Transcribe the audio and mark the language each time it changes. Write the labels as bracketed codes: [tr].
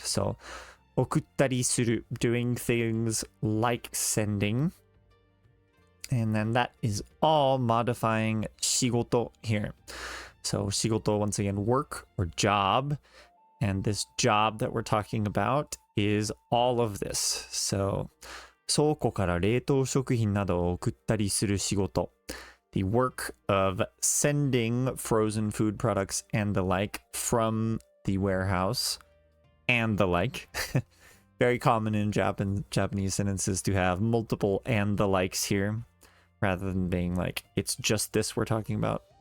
[en] So 送ったりする, doing things like sending. And then that is all modifying 仕事 here. So 仕事, once again, work or job. And this job that we're talking about is all of this. So [ja] 倉庫から冷凍食品などを送ったりする仕事。 [en] The work of sending frozen food products and the like from the warehouse and the like. Very common in Japanese sentences to have multiple and the likes here, rather than being like, it's just this we're talking about.